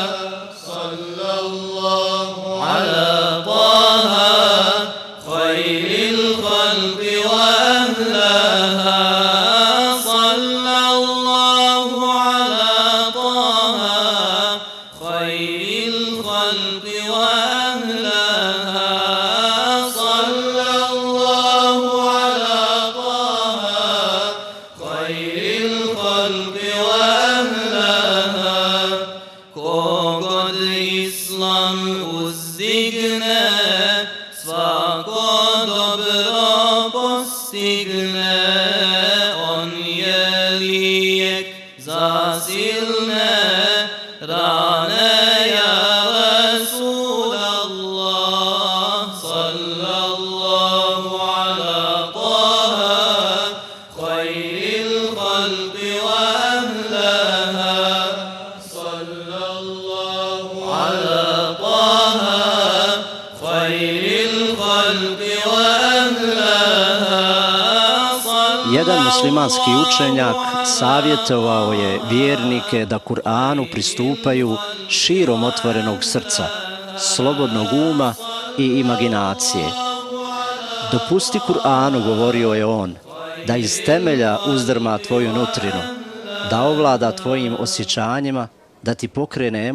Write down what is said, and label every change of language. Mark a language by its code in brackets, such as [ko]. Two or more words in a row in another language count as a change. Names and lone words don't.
[ar] على طه خير الخلق وأهلها صلى الله على طه خير الخلق وأهلها صلى الله على طه خير الخلق وأهلها [bs] kogod Islam uzdigne, svako dobro postigne. On je lijek za silne rane, [ar] يا رسول الله صلى الله على طه خير الخلق وأهلها. على طه خير الخلق وأهلها. [bs] Jedan muslimanski učenjak savjetovao je vjernike da Kur'anu pristupaju širom otvorenog srca, slobodnog uma i imaginacije. Dopusti Kur'anu, govorio je on, da iz temelja uzdrma tvoju nutrinu, da ovlada tvojim osjećanjima, da ti pokrene